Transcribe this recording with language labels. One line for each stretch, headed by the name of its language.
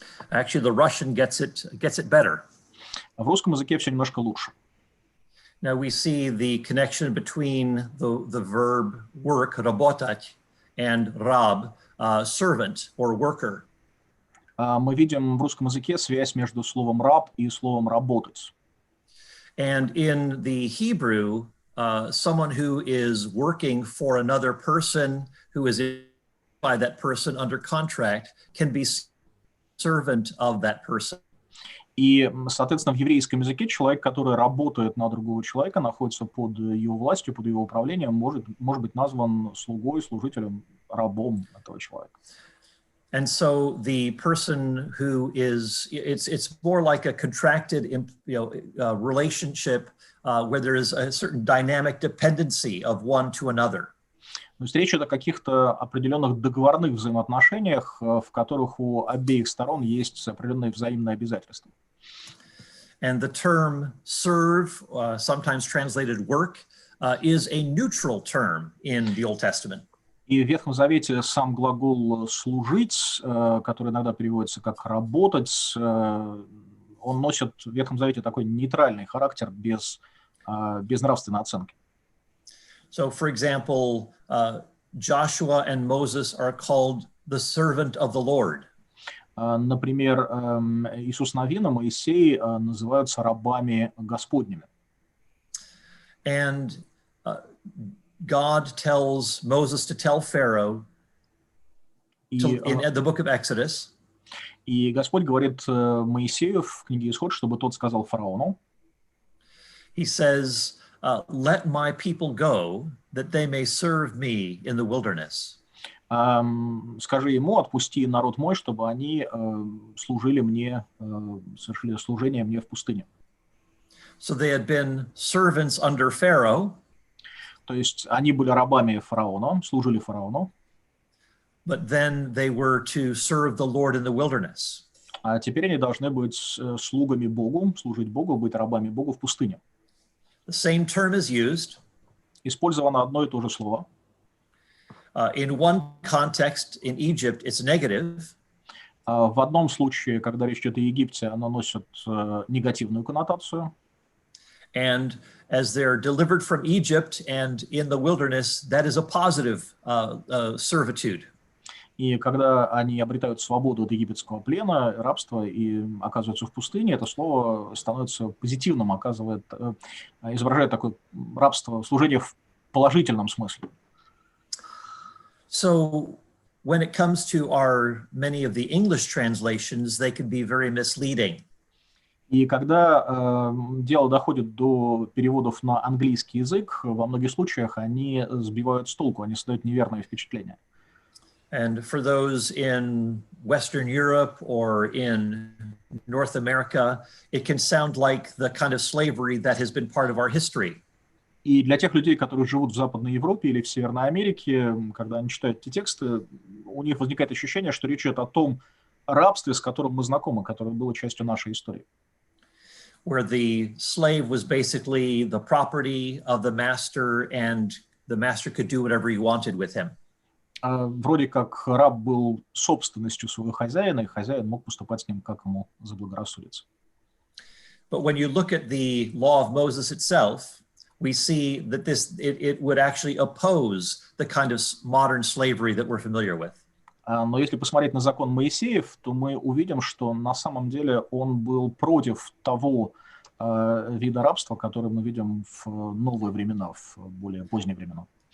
English: Actually, the Russian gets it better.
Russian: В русском языке все немножко лучше.
English: Now we see the connection between the verb work, работать, and rab, servant or worker.
Russian: Мы видим в русском языке связь между словом «раб» и словом «работать».
English: And in the Hebrew, someone who is working for another person who is by that person under contract can be servant of that person.
Russian: И, соответственно, в еврейском языке человек, который работает на другого человека, находится под его властью, под его управлением, может быть назван слугой, служителем, рабом этого человека.
English: And so the person who is, it's more like a contracted, relationship where there is a certain dynamic dependency of one to another.
Russian: То есть речь идет о каких-то определенных договорных взаимоотношениях, в которых у обеих сторон есть определенные взаимные обязательства.
English: And the term serve, sometimes translated work, is a neutral term in the Old Testament.
Russian: И в Ветхом Завете сам глагол «служить», который иногда переводится как «работать», он носит в Ветхом Завете такой нейтральный характер, без нравственной оценки.
English: So, for example, Joshua and Moses are called the servant of the Lord.
Russian: Например, Иисус Навин и Моисей называются рабами Господними.
English: And God tells Moses to tell Pharaoh in the book of Exodus.
Russian: И Господь говорит Моисею в книге Исход, чтобы тот сказал фараону.
English: He says, "Let my people go, that they may serve me in the wilderness."
Russian: Скажи ему, отпусти народ мой, чтобы они служили мне, совершили служение мне в пустыне.
English: So they had been servants under Pharaoh.
Russian: То есть они были рабами фараона, служили фараону.
English: But then they were to serve the Lord in the wilderness.
Russian: А теперь они должны быть слугами Богу, служить Богу, быть рабами Богу в пустыне.
English: The same term is used.
Russian: Использовано одно и то же слово.
English: In one context, in Egypt, it's negative.
Russian: В одном случае, когда речь идет о Египте, оно носит негативную коннотацию.
English: And as they're delivered from Egypt and in the wilderness, that is a positive servitude.
Russian: И когда они обретают свободу от египетского плена, рабства и оказываются в пустыне, это слово становится позитивным, изображает такое рабство, служение в положительном смысле.
English: So when it comes to many of the English translations, they can be very misleading.
Russian: И когда дело доходит до переводов на английский язык, во многих случаях они сбивают с толку, они создают неверное впечатление.
English: And for those in Western Europe or in North America, it can sound like the kind of slavery that has been part of our history.
Russian: И для тех людей, которые живут в Западной Европе или в Северной Америке, когда они читают эти тексты, у них возникает ощущение, что речь идет о том рабстве, с которым мы знакомы, которое было частью нашей истории.
English: Where the slave was basically the property of the master and the master could do whatever he wanted with him.
Russian: Вроде как раб был собственностью своего хозяина, и хозяин мог поступать с ним, как ему заблагорассудится.
English: But when you look at the law of Moses itself, we see that it would actually oppose the kind of modern slavery that we're familiar with.
Russian: Но если посмотреть на закон Моисеев, то мы увидим, что на самом деле он был против того вида рабства, который мы видим в новые времена, в более поздние времена.